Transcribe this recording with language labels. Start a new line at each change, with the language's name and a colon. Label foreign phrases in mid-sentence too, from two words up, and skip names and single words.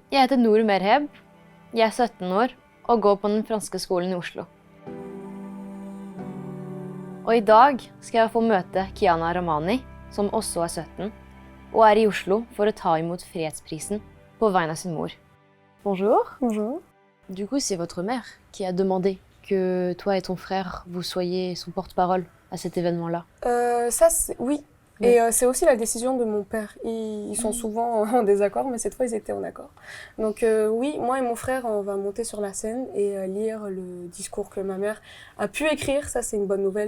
Norwegian: Jeg heter Nour Merheb, jeg er 17 år og går på den franske skolen i Oslo. Og i dag skal jeg få møte Kiana Ramani, som også er 17, og er i Oslo for å ta imot fredsprisen på vegne av sin mor.
French: Bonjour. Bonjour. Du coup, c'est votre mère qui a demandé que toi et ton frère, vous soyez son porte-parole à cet événement-là. Oui. Oui. Et c'est aussi la décision de mon père. Ils sont souvent en désaccord, mais cette fois, ils étaient en accord. Donc oui, moi et mon frère, on va monter sur la scène et lire le discours que ma mère a pu écrire. Ça, c'est une bonne nouvelle.